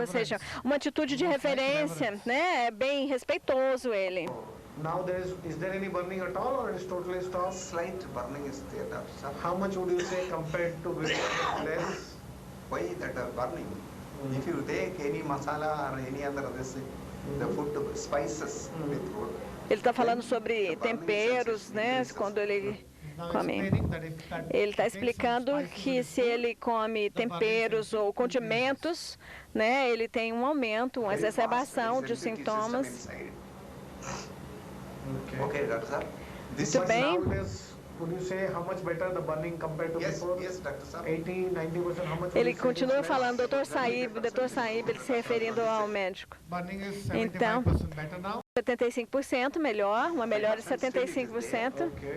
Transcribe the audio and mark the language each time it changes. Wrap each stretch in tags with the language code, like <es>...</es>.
<pt>Ou seja, uma atitude de referência, né? É bem respeitoso ele.</pt> <en>Now is there any burning at all or it is totally stopped? Slight burning is there, Dr. Saab. How much would you say compared to less? Why that burning? If you take any masala or any other the food spices with food.</en> <pt>Ele está falando sobre temperos, né? Quando ele come. Ele está explicando que se ele come temperos ou condimentos, né? Ele tem um aumento, uma exacerbação de sintomas.</pt> <en>Okay, Dr. Saab.</en> <pt>Muito bem.</pt> <en>Would you say how much better the burning compared to before? Yes, Dr. Saab. 80, 90%, how much?</en> <pt>Ele continua falando, doutor Saib, ele se referindo ao médico. Então, 75% melhor, uma melhora de 75%.</pt>